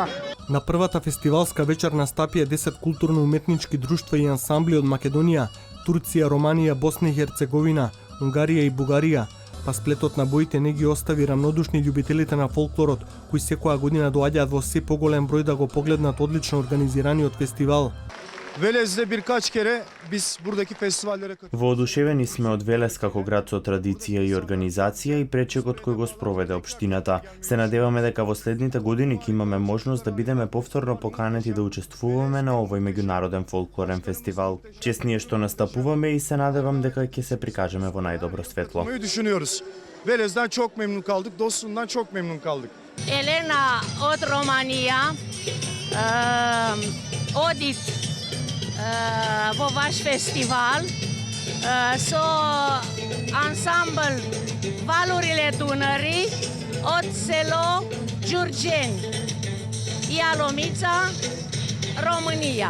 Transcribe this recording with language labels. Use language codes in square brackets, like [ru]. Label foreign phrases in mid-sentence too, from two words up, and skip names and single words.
[mk] На првата фестивалска вечер настапија 10 културно-уметнички друштва и ансамбли од Македонија, Турција, Романија, Босна и Херцеговина, Унгарија и Бугарија, па сплетот на боите не ги остави рамнодушни љубителите на фолклорот, кои секоја година доаѓаат во се поголем број да го погледнат одлично организираниот фестивал. [tr] Велес'de birkaç kere biz buradaki festivallere [mk] Воодушевени сме од Велес како град со традиција и организација и пречекот кој го спроведе општината. Се надеваме дека во следните години ќе имаме можност да бидеме повторно поканети да учествуваме на овој меѓународен фолклорен фестивал. Чест ни е што настапуваме и се надевам дека ќе се прикажеме во најдобро светло. [tr] Ми düşünüyoruz. Veles'den çok memnun kaldık, dostluğundan çok memnun kaldık. [mk] Елена од Романија, одит во ваш фестивал со ансамбл Валуриле Дунари од село Ѓурѓен, Јаломица, Романија.